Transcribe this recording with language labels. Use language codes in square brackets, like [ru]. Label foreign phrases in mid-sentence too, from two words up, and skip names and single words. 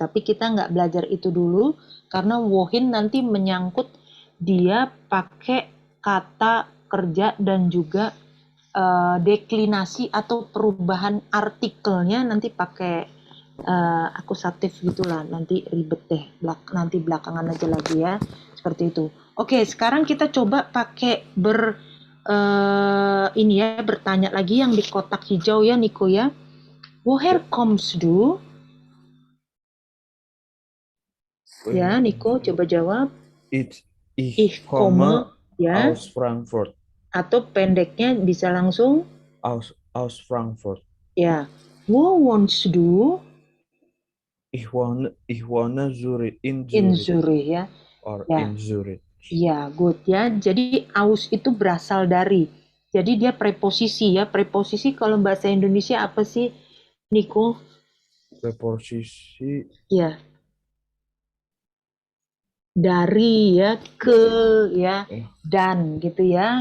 [id] Tapi kita nggak belajar itu dulu karena wohin nanti menyangkut dia pakai kata kerja dan juga deklinasi atau perubahan artikelnya nanti pakai akusatif gitulah. Nanti ribet deh, nanti belakangan aja lagi ya, seperti itu. Oke, sekarang kita coba pakai bertanya lagi yang di kotak hijau ya, Niko ya. [de] Woher kommst du? [id] Ya, Niko, coba jawab. [de] Ich Ich komme komme, ya. aus Frankfurt. [id] Atau pendeknya bisa langsung, [de] Aus Frankfurt. ya. Wo wohnst du? Ich wohne Zurich, in In Zurich. Zurich, [id] ya. Or Ya. [de] in Zurich. [id] Ya, good ya. Jadi aus itu berasal dari. Jadi dia preposisi ya. Preposisi kalau bahasa Indonesia apa sih, Niko? Preposisi Ya. Dari ya, ke ya, dan gitu ya.